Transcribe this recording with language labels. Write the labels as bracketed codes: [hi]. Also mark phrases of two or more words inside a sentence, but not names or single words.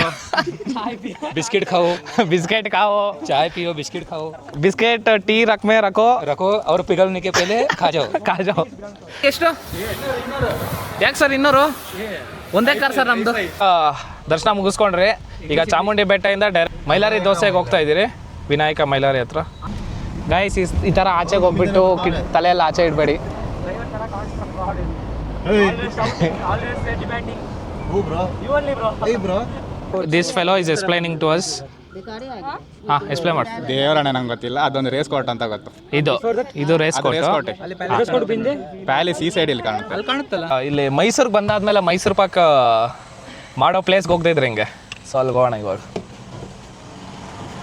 [hi] बिस्किट खाओ. बिस्किट खाओ, चाय पियो, बिस्किट खाओ. बिस्किट टी रख में रखो और पिघलने के पहले खा जाओ. [kn] ಎಷ್ಟು? ಯಾಕೆ ಸರ್ 200? ಒಂದೇ ಕಾರ್ ಸರ್ ನಮ್ಮದು. ದರ್ಶನ ಮುಗಿಸ್ಕೊಂಡ್ರಿ. ಈಗ ಚಾಮುಂಡಿ ಬೆಟ್ಟದಿಂದ ಡೈರೆಕ್ಟ್ ಮೈಲಾರಿ ದೋಸೆಗೆ ಹೋಗ್ತಾ ಇದ್ದೀರಿ, ವಿನಾಯಕ ಮೈಲಾರಿ ಹತ್ರ. ಗೈಸ್, ಈ ಥರ ಆಚೆಗೆ ಹೋಗ್ಬಿಟ್ಟು ತಲೆಯೆಲ್ಲ ಆಚೆ ಇಡಬೇಡಿ. [en] this fellow is explaining to us. [kn] ಹಾಂ, ಎಕ್ಸ್ಪ್ಲೈನ್ ಮಾಡಿ. ದೇವರಣ್ಣ ನಂಗೆ ಗೊತ್ತಿಲ್ಲ, ಅದೊಂದು [en] race court [kn] ಅಂತ ಗೊತ್ತು. ಇದು [en] race court. [kn] ಪ್ಯಾಲೇಸ್ ಈ ಸೈಡ್ ಇಲ್ಲಿ ಕಾಣುತ್ತಲ್ಲ. ಇಲ್ಲಿ ಮೈಸೂರಿಗೆ ಬಂದಾದ್ಮೇಲೆ ಮೈಸೂರು ಪಾಕ್ ಮಾಡೋ ಪ್ಲೇಸ್ಗೆ ಹೋಗ್ತಾ ಇದ್ರಿ ಹಿಂಗೆ. ಸೊ ಅಲ್ಲಿ ಹೋಗೋಣ ಇವಾಗ.